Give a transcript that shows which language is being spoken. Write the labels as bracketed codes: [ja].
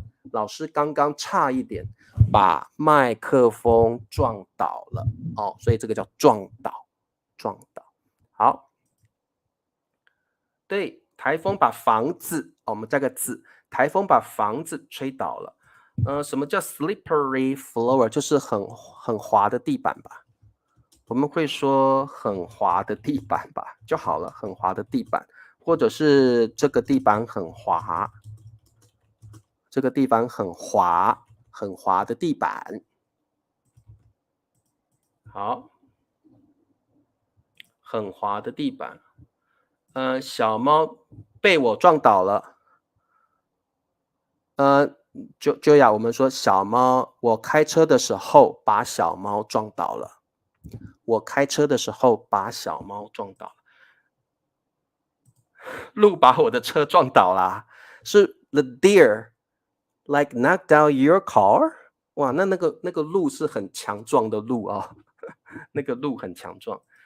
[zh] 老师刚刚差一点把麦克风撞倒了。哦，所以这个叫撞倒，撞倒。好，对，台风把房子，我们加个字，台风把房子吹倒了。什么叫 [en] slippery floor？ [zh] 就是很滑的地板吧？我们会说很滑的地板吧就好了，很滑的地板，或者是这个地板很滑，这个地板很滑，很滑的地板。好，很滑的地板。小猫被我撞倒了。就呀，我们说小猫，我开车的时候把小猫撞倒了。我开车的时候把小猫撞倒了。鹿把我的车撞倒啦，是 [en] the deer like knocked down your car。 [zh] 哇，那个鹿是很强壮的鹿啊、哦，那个鹿很强壮。